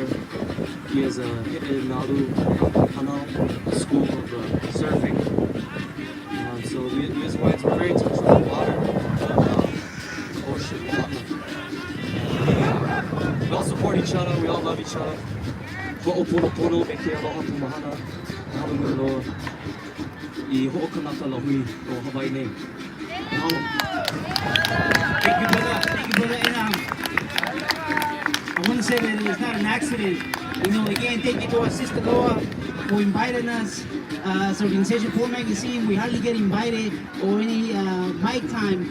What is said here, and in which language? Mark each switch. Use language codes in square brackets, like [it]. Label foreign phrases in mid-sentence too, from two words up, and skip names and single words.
[en] He has a Nauru Hanau school of surfing. So we as Hawaiians were very in touch with the water, ocean, we all support each other, we all love each other. [haw] Ho'oponopono me ke aloha pumahana, mahalo no I ho'okanaka lahui o Hawaii nei. Mahalo. [en] Thank you, brother. Thank you, brother. And I want to say that it was not an accident. Again, thank you to our sister Loa for inviting us. As Organization Poor Magazine, we hardly get invited or any mic time.